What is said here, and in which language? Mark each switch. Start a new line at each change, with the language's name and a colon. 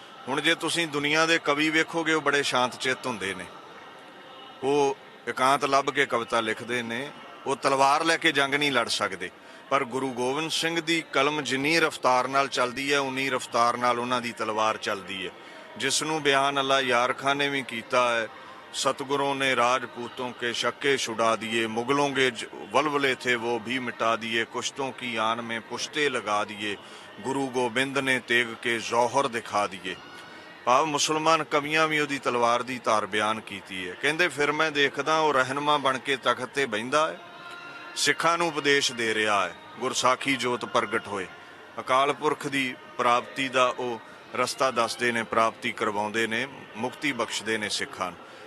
Punjabi: ਹੁਣ ਜੇ ਤੁਸੀਂ ਦੁਨੀਆ ਦੇ ਕਵੀ ਵੇਖੋਗੇ, ਉਹ ਬੜੇ ਸ਼ਾਂਤ ਚਿੱਤ ਹੁੰਦੇ ਨੇ, ਉਹ ਇਕਾਂਤ ਲੱਭ ਕੇ ਕਵਿਤਾ ਲਿਖਦੇ ਨੇ, ਉਹ ਤਲਵਾਰ ਲੈ ਕੇ ਜੰਗ ਨਹੀਂ ਲੜ ਸਕਦੇ। ਪਰ ਗੁਰੂ ਗੋਬਿੰਦ ਸਿੰਘ ਦੀ ਕਲਮ ਜਿੰਨੀ ਰਫ਼ਤਾਰ ਨਾਲ ਚੱਲਦੀ ਹੈ, ਉਨੀ ਰਫ਼ਤਾਰ ਨਾਲ ਉਹਨਾਂ ਦੀ ਤਲਵਾਰ ਚੱਲਦੀ ਹੈ, ਜਿਸ ਨੂੰ ਬਿਆਨ ਅੱਲਾ ਯਾਰ ਖਾਨ ਨੇ ਵੀ ਕੀਤਾ ਹੈ।
Hindi: सतगुरों ने राजपूतों के शक्के छुड़ा दिए, मुगलों के वलवले थे वो भी मिटा दिए, कुश्तों की आन में पुश्ते लगा दिए, गुरु गोबिंद ने तेग के जौहर दिखा दिए।
Punjabi: ਭਾਵ ਮੁਸਲਮਾਨ ਕਵੀਆਂ ਵੀ ਉਹਦੀ ਤਲਵਾਰ ਦੀ ਧਾਰ ਬਿਆਨ ਕੀਤੀ ਹੈ। ਕਹਿੰਦੇ ਫਿਰ ਮੈਂ ਦੇਖਦਾ ਉਹ ਰਹਿਨੁਮਾ ਬਣ ਕੇ ਤਖਤ ਤੇ ਬਹਿੰਦਾ ਹੈ, ਸਿੱਖਾਂ ਨੂੰ ਉਪਦੇਸ਼ ਦੇ ਰਿਹਾ ਹੈ, ਗੁਰਸਾਖੀ ਜੋਤ ਪ੍ਰਗਟ ਹੋਏ, ਅਕਾਲ ਪੁਰਖ ਦੀ ਪ੍ਰਾਪਤੀ ਦਾ ਉਹ ਰਸਤਾ ਦੱਸਦੇ ਨੇ, ਪ੍ਰਾਪਤੀ ਕਰਵਾਉਂਦੇ ਨੇ, ਮੁਕਤੀ ਬਖਸ਼ਦੇ ਨੇ ਸਿੱਖਾਂ ਨੂੰ।